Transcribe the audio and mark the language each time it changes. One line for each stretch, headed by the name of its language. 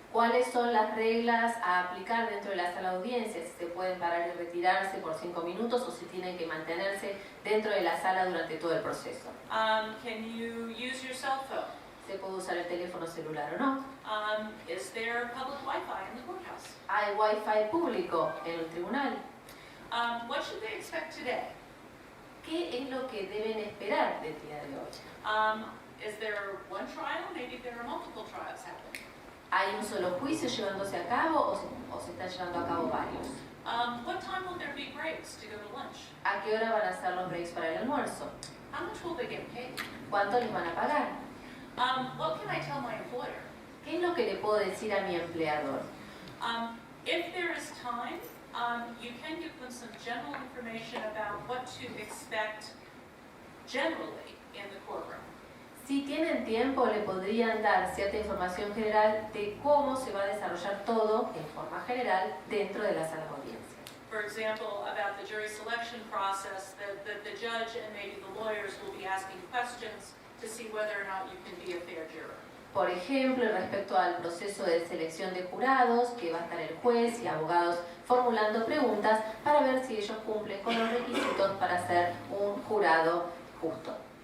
Spanish: cuáles son las reglas a aplicar dentro de la sala de audiencias, si se pueden parar y retirarse por 5 minutos o si tienen que mantenerse dentro de la sala durante todo el proceso.
English: Can you use your cell phone?
Spanish: ¿Se puede usar el teléfono celular o no?
English: Is there public Wi-Fi in the courthouse?
Spanish: ¿Hay wifi público en el tribunal?
English: What should they expect today?
Spanish: ¿Qué es lo que deben esperar del día de hoy?
English: Is there one trial? Maybe there are multiple trials happening.
Spanish: ¿Hay un solo juicio llevándose a cabo o se están llevando a cabo varios?
English: What time will there be breaks to go to lunch?
Spanish: ¿A qué hora van a ser los breaks para el almuerzo?
English: How much will they get paid?
Spanish: ¿Cuánto les van a pagar?
English: What can I tell my employer?
Spanish: ¿Qué es lo que le puedo decir a mi empleador?
English: If there is time, you can give them some general information about what to expect generally in the courtroom.
Spanish: Si tienen tiempo, le podrían dar cierta información general de cómo se va a desarrollar todo en forma general dentro de la sala de audiencia.
English: For example, about the jury selection process, the judge and maybe the lawyers will be asking questions to see whether or not you can be a fair juror.
Spanish: Por ejemplo, respecto al proceso de selección de jurados, que va a estar el juez y abogados formulando preguntas para ver si ellos cumplen con los requisitos para ser un jurado justo.